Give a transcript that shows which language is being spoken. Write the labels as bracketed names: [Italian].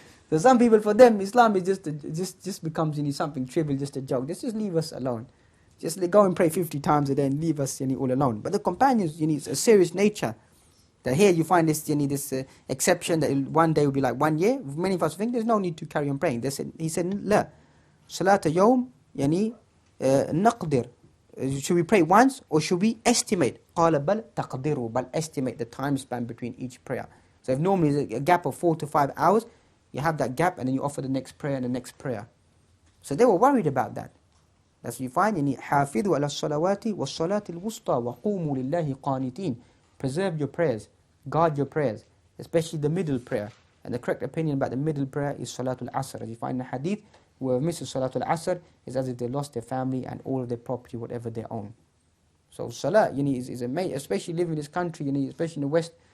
[English] So some people, for them, Islam is just becomes something trivial, just a joke. Just leave us alone. Just go and pray 50 times a day and leave us all alone. But the companions, it's a serious nature. That here you find this exception that one day will be like 1 year. Many of us think there's no need to carry on praying. He said, [Arabic] لا صلاة يوم نقدر. [English] Should we pray once or should we estimate? [Arabic] قال بل تقدروا, [English] but estimate the time span between each prayer. So if normally there's a gap of 4 to 5 hours, you have that gap and then you offer the next prayer and the next prayer. So they were worried about that. That's what you find. [Arabic] حافظوا على الصلوات والصلاة الوسطى وقوموا لله قانتين. [English] Preserve your prayers, guard your prayers, especially the middle prayer. And the correct opinion about the middle prayer is Salatul Asr. As you find in the hadith, whoever misses Salatul Asr is as if they lost their family and all of their property, whatever they own. So Salah, is amazing, especially living in this country, especially in the West.